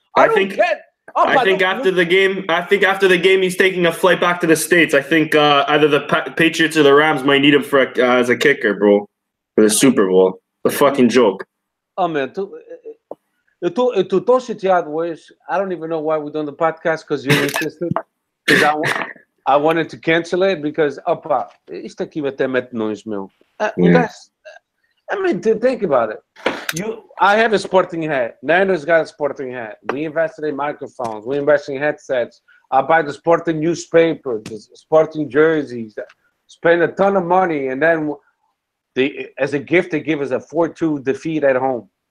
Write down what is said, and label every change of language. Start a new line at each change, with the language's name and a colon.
English: I think after the game, he's taking a flight back to the States. I think either the Patriots or the Rams might need him for as a kicker, bro, for the Super Bowl. A fucking joke. Oh, man.
Portuguese: Eu tô chateado hoje.
English: I don't even know why we're doing the podcast because you insisted. Because I wanted to cancel it because,
Portuguese: opa, isto aqui até mete nós, meu.
English: Guys, I mean, think about it. I have a Sporting hat. Nano's got a Sporting hat. We invested in microphones. We invested in headsets. I buy the Sporting newspaper, the Sporting jerseys. Spend a ton of money, and then as a gift, they give us a 4-2 defeat at home.